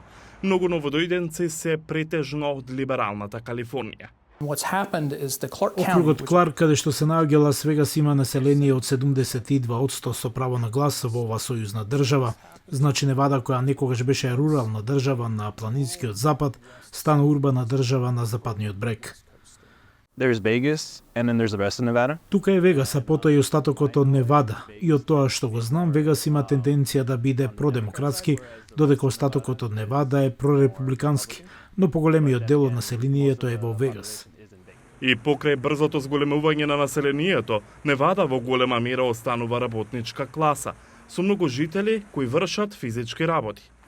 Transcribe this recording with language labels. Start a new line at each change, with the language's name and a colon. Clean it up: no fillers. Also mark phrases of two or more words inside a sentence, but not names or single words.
Macedonian: Многу новодојденци се претежно од либералната Калифорнија. Округот Кларк, каде што се наоѓа Лас Вегас, има население од 72% со право на глас во оваа сојузна држава. Значи Невада, која некогаш беше рурална држава на планинскиот запад, стана урбана држава на западниот брег.
English: There's Vegas and then there's the rest of Nevada.
Macedonian: Тука е Вегас, а потоа и остатокот од Невада. И од тоа што го знам, Вегас има тенденција да биде продемократски, додека остатокот од Невада е прорепубликански, но поголемиот дел од населението е во Вегас. И покрај брзото зголемување на населението, Невада во голема мера останува работничка класа, со многу жители кои вршат физички работи.